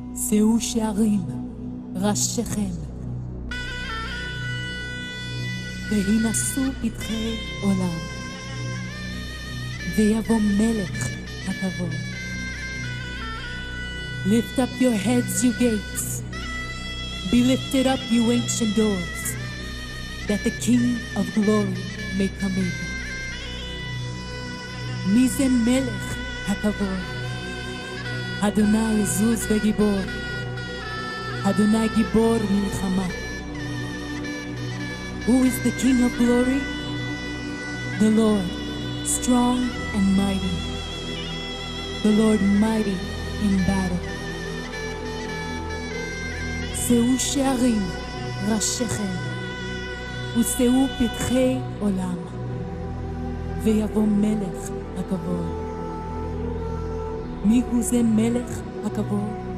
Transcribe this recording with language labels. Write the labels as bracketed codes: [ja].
[he] שאו שערים ראשיכם והינשאו פתחי עולם ויבוא מלך הכבוד. [en] Lift up your heads, you gates, be lifted up, you ancient doors, that the King of glory may come in. [he] מי זה מלך הכבוד? אדוני עזוז וגיבור, אדוני גיבור מלחמה. [en] Who is the King of glory? The Lord, strong and mighty, the Lord mighty in battle. [he] שאו שערים ראשיכם ושאו פתחי עולם ויבוא מלך הכבוד. מי הוא זה מלך הכבוד?